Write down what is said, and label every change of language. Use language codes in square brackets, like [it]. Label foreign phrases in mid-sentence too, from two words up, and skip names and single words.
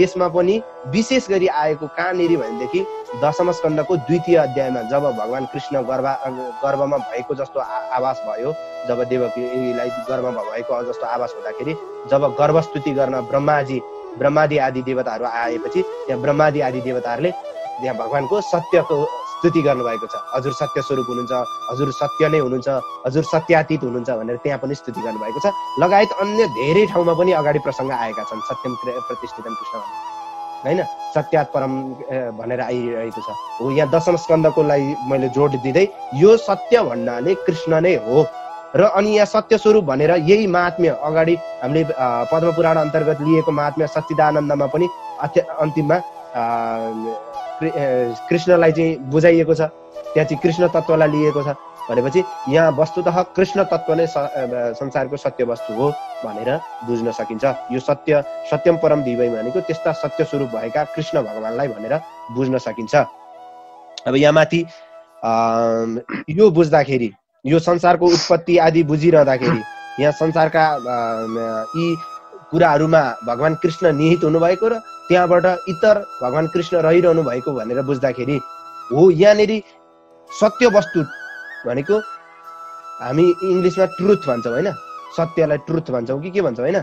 [ne] त्यसमा पनि विशेष गरी आएको कहाँनिर भनेदेखि दशम स्कन्धको 2औं अध्यायमा जब भगवान कृष्ण गर्भमा भएको जस्तो आभास भयो, जब देवकीलाई गर्भमा भएको जस्तो आभास हुँदाखेरि जब गर्भस्तुति गर्न ब्रह्मादि आदि देवताहरू आएपछि त्यहाँ ब्रह्मादि आदि देवताहरूले त्यहाँ भगवानको सत्यको स्तुति गर्नुभएको छ। हजुर सत्य स्वरूप हुनुहुन्छ, हजुर सत्य नै हुनुहुन्छ, हजुर सत्यातीत हुनुहुन्छ भनेर त्यहाँ पनि स्तुति गर्नुभएको छ। लगायत अन्य धेरै ठाउँमा पनि अगाडि प्रसङ्ग आएका छन्। [sa] सत्यम प्रतिष्ठितम कृष्ण [ne] होइन, [sa] सत्यात् परम [ne] भनेर आइरहेको छ। हो, यहाँ दशम स्कन्धकोलाई मैले जोड दिँदै यो सत्य भन्नाले कृष्ण नै हो र अनि यहाँ सत्य स्वरूप भनेर यही महात्म्य अगाडि हामीले पद्म पुराण अन्तर्गत लिएको महात्म्य सच्चिदानन्दमा पनि अन्तिममा कृष्णलाई चाहिँ बुझाइएको छ। त्यहाँ चाहिँ कृष्ण तत्त्वलाई लिएको छ भनेपछि यहाँ वस्तुतः कृष्ण तत्त्व नै संसारको सत्य वस्तु हो भनेर बुझ्न सकिन्छ। यो [sa] सत्यम परम धीमहि [ne] भनेको त्यस्ता सत्य स्वरूप भएका कृष्ण भगवानलाई भनेर बुझ्न सकिन्छ। अब यहाँ माथि यो बुझ्दाखेरि, यो संसारको उत्पत्ति आदि बुझिरहँदाखेरि यहाँ संसारका यी कुराहरूमा भगवान कृष्ण निहित हुनुभएको र त्यहाँबाट इतर भगवान कृष्ण रहिरहनु भएको भनेर बुझ्दाखेरि हो, यहाँनिर सत्य वस्तु भनेको हामी इङ्ग्लिसमा ट्रुथ भन्छौँ होइन, सत्यलाई ट्रुथ भन्छौँ कि के भन्छौँ होइन।